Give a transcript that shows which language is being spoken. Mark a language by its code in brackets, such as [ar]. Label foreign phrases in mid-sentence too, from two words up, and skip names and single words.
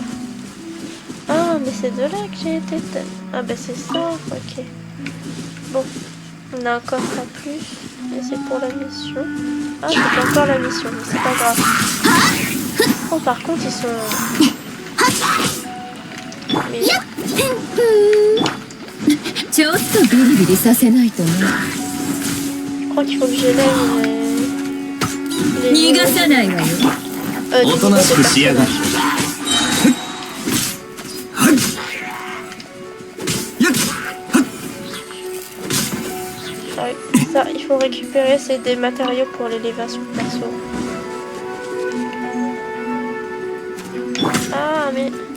[fr] Ah mais c'est de là que j'ai été. Ah bah c'est ça. Ok. Bon. On a un coffre en plus. Et c'est pour la mission. Ah c'est pas encore la mission mais c'est pas grave. Oh par contre ils sont... Mais... [ja] ちょっとビリビリさせないとね [fr] Je crois qu'il faut que j'élève les... [ja] 逃がさないわよ [fr] du [ja] お [fr] niveau [ja] となし [fr] de [ja] くしやがる [fr] personnage. Ouais, ça, il faut récupérer, c'est des matériaux pour l'élévation perso. Ah, mais...